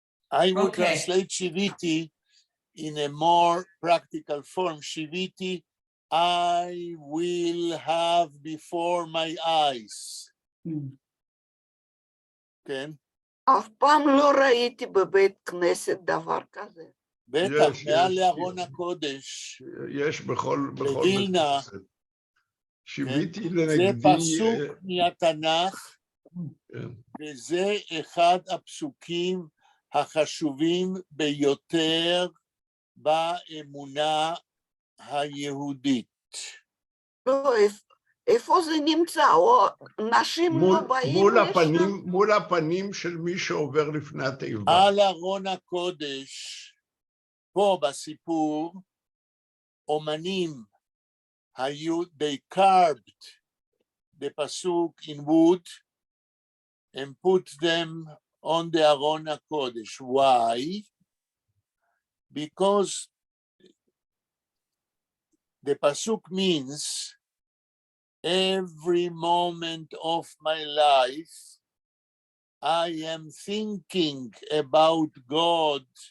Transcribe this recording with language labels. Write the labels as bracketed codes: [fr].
[en] I would translate Shiviti in a more practical form. Shiviti, I will have before my eyes. [he] כן? אף פעם לא ראיתי בבית כנסת דבר כזה. בטח, מעל לארון הקודש. יש בכל בווילנה. שיוויתי זה לנגדי. פסוק מהתנ"ך, וזה אחד הפסוקים החשובים ביותר באמונה היהודית. לא, איפה זה נמצא? נשים לא באים לשם? מול הפנים של מי שעובר לפני התיבה. על ארון הקודש, פה בסיפור, אומנים היו, [en] they carved the pasuk in wood and put them on the [he] ארון הקודש. [en] Why? Because the pasuk means every moment of my life I am thinking about God.